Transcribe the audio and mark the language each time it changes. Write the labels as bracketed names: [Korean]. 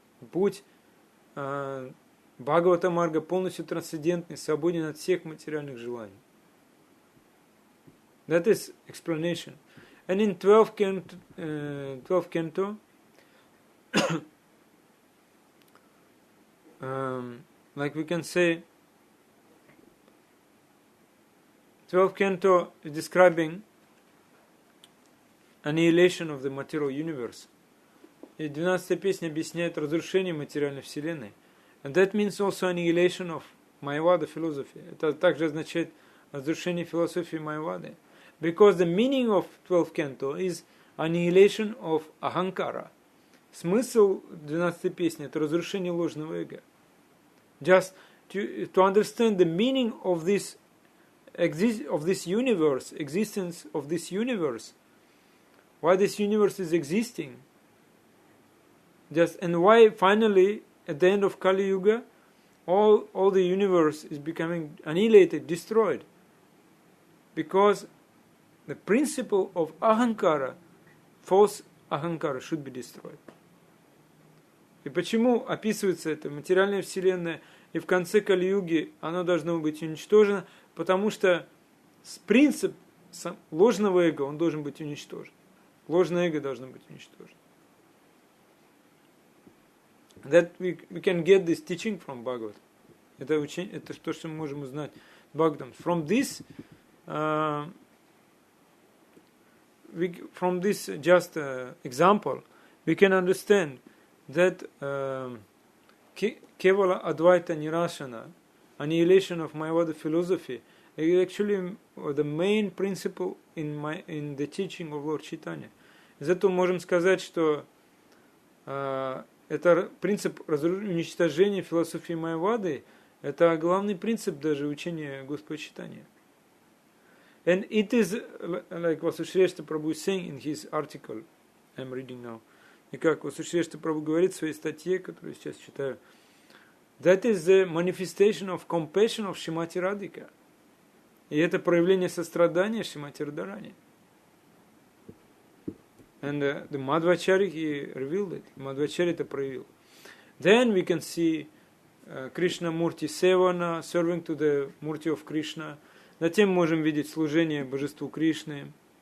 [Russian] Путь Бхагавата Марга полностью трансцендентный, свободен от всех материальных желаний. [English] That is explanation. And in 12th canto, like we can say, 12th canto is describing annihilation of the material universe. [Russian] И 12-я песня объясняет разрушение материальной вселенной. [English] And that means also annihilation of Mayavada philosophy. [Russian] Это также означает разрушение философии Майявады. [English] Because the meaning of 12th canto is annihilation of ahankara. [Russian] Смысл 12-й песни – это разрушение ложного эго. [English] Just to understand the meaning of this universe, existence of this universe, why this universe is existing, and why finally at the end of Kali Yuga all the universe is becoming annihilated, destroyed, because the principle of ahankara, false ahankara, should be destroyed. [Russian] И почему описывается это материальная вселенная, и в конце Кали-юги оно должно быть уничтожено? Потому что принцип ложного эго, он должен быть уничтожен. Ложное эго должно быть уничтожено. [English] That we can get this teaching from Bhagavad. [Russian] Это учение, это то, что мы можем узнать Бхагаватам. [English] From this just example, we can understand that Kevala Advaita Nirashana, annihilation of Mayavada philosophy, is actually the main principle in the teaching of Lord Chaitanya. [Russian] Из этого можем сказать, что это принцип уничтожения философии Майявады, это главный принцип даже учения Господа Чайтаньи. [English] And it is, like Васушрештхи Прабху is saying in his article, I'm reading now, [Russian] и как Васушрештхи Прабху говорит в своей статье, которую я сейчас читаю, [English] that is the manifestation of compassion of Shrimati Radhika. [Russian] И это проявление сострадания Шримати Радхарани. [English] And the Madhvacharya, he revealed it. [Russian] Madhvacharya это проявил. [English] Then we can see Krishna Murti Sevana, serving to the Murti of Krishna. [Russian] Затем можем видеть служение Божеству Кришны.